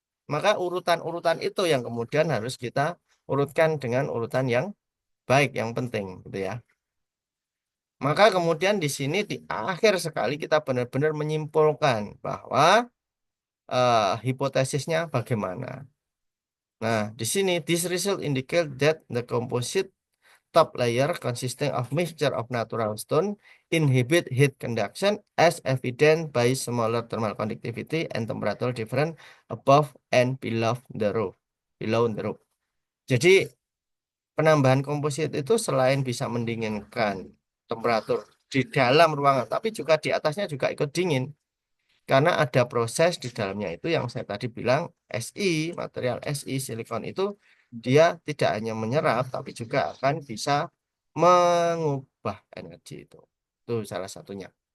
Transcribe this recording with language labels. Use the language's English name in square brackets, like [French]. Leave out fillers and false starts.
[Indonesian] Maka urutan-urutan itu yang kemudian harus kita urutkan dengan urutan yang baik, yang penting, gitu ya. Maka kemudian di sini di akhir sekali kita benar-benar menyimpulkan bahwa hipotesisnya bagaimana. Nah, di sini [English] this result indicate that the composite top layer consisting of mixture of natural stone inhibit heat conduction as evident by smaller thermal conductivity and temperature difference above and below the roof. Below the roof. [Indonesian] Jadi penambahan komposit itu selain bisa mendinginkan temperatur di dalam ruangan, tapi juga di atasnya juga ikut dingin. Karena ada proses di dalamnya itu yang saya tadi bilang SI, material SI silikon itu dia tidak hanya menyerap, tapi juga akan bisa mengubah energi itu. Itu salah satunya.